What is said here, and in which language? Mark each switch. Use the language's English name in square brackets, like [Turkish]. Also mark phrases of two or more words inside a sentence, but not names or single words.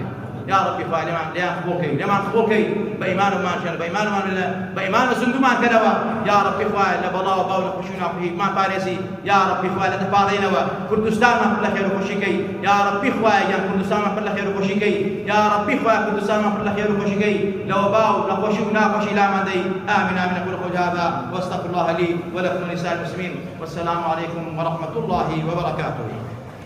[Arabic] یا ڕەبی [Central Kurdish] خوای لێمان قبوڵ کەی، لێمان قبوڵ کەی، بە ئیمانمان ژێن، بە ئیمانمان بە ئیمان و زندومان کەرەوە. [Arabic] یا ڕەبی [Central Kurdish] خوای لە بەڵاو باو لە خوشی و ناخۆشیمان پارێزی. [Arabic] یا ڕەبی [Central Kurdish] خوای لە دەپاڕێنەوە کوردستانمان پڕ لە خێر و خۆشی کەی. [Arabic] یا ڕەبی [Central Kurdish] خوای گیان کوردستانمان پڕ لە خێر و خۆشی کەی. [Arabic] یا ڕەبی [Central Kurdish] خوای کوردستانمان پڕ لە خێر و خۆشی کەی، لەوە باو لە خۆشی و ناخۆشی لامان دەی. [Arabic] آمین آمین. أقول قولي هذا وأستغفر الله لي ولكم ولسائر المسلمين، والسلام عليكم ورحمة الله وبركاته.